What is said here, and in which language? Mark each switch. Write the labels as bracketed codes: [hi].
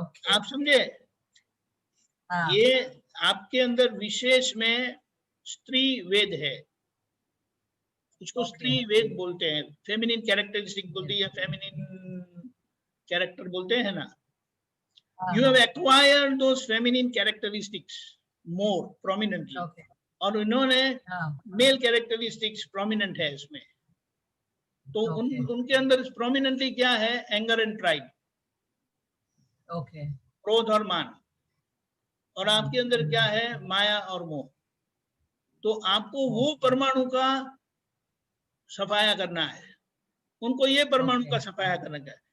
[hi] आप समझे? ये आपके अंदर विशेष में स्त्री वेद है, उसको स्त्री वेद बोलते हैं, फेमिनिन कैरेक्टरिस्टिक बोलते हैं, या फेमिनिन कैरेक्टर बोलते हैं ना। [en] You have acquired those feminine characteristics more prominently, [hi] और उन्होंने मेल कैरेक्टरिस्टिक्स प्रोमिनेंट है इसमें। तो उनके अंदर प्रोमिनेंटली क्या है? [en] anger and pride, [hi] क्रोध और मान। और आपके अंदर क्या है? माया और मोह। तो आपको वो परमाणु का सफाया करना है, उनको ये परमाणु का सफाया करना है।